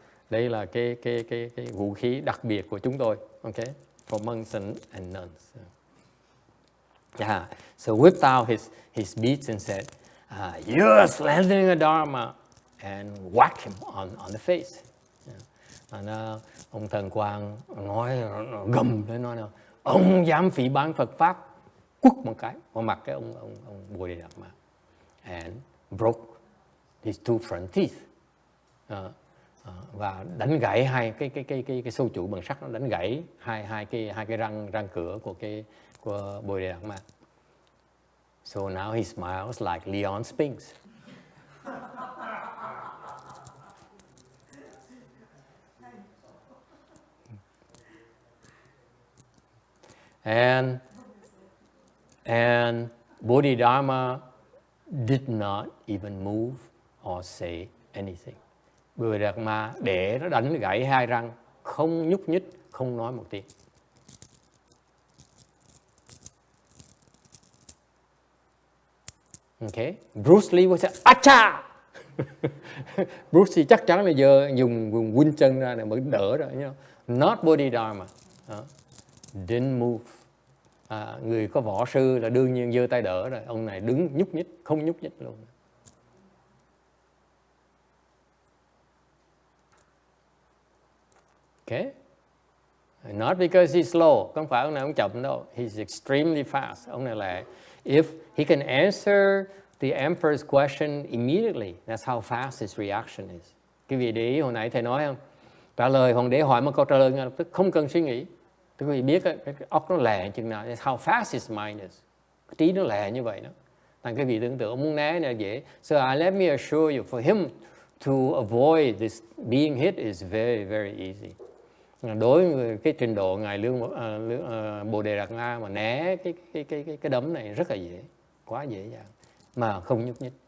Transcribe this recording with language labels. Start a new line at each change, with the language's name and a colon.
Vietnamese: Đây là cái vũ khí đặc biệt của chúng tôi.
English: Okay? For monks and nuns. Yeah. So whipped out his beads and said, "You're slandering the Dharma," and whacked him on the face. Yeah.
Vietnamese: Ông Thần Quang nói gầm lên, nói ông dám phỉ báng Phật pháp, quất một cái vào mặt cái ông Bodhidharma,
English: and broke his two front teeth.
Vietnamese: Và đánh gãy hai cái sâu chuỗi bằng sắt, nó đánh gãy hai cái răng cửa của Bodhidharma.
English: So now he smiles like Leon Spinks. And Bodhidharma did not even move or say anything.
Vietnamese: Bodhidharma để nó đánh gãy hai răng, không nhúc nhích, không nói một tiếng. Okay.
English: Bruce Lee was say, acha!
Vietnamese: Bruce Lee chắc chắn là giờ dùng quinh chân ra để mới đỡ rồi.
English: You know? Not Bodhidharma. Didn't move.
Vietnamese: Người có võ sư là đương nhiên giơ tay đỡ rồi. Ông này đứng nhúc nhích, không nhúc nhích luôn.
English: Okay? Not because he's slow.
Vietnamese: Không phải ông này ông chậm đâu.
English: He's extremely fast.
Vietnamese: Ông này là
English: if he can answer the emperor's question immediately, that's how fast his reaction is.
Vietnamese: Quý vị để ý hồi nãy thầy nói không? Trả lời hoàng đế hỏi một câu trả lời ngay lập tức, không cần suy nghĩ. Quý vị biết cái óc nó lẹ chừng nào,
English: that's how fast his mind is.
Vietnamese: Cái trí nó lẹ như vậy đó. Thành quý vị tưởng tượng ông muốn né là dễ.
English: So let me assure you, for him to avoid this being hit is very, very easy.
Vietnamese: Đối với cái trình độ ngài Bodhidharma mà né cái đấm này rất là dễ, quá dễ dàng, mà không nhúc nhích.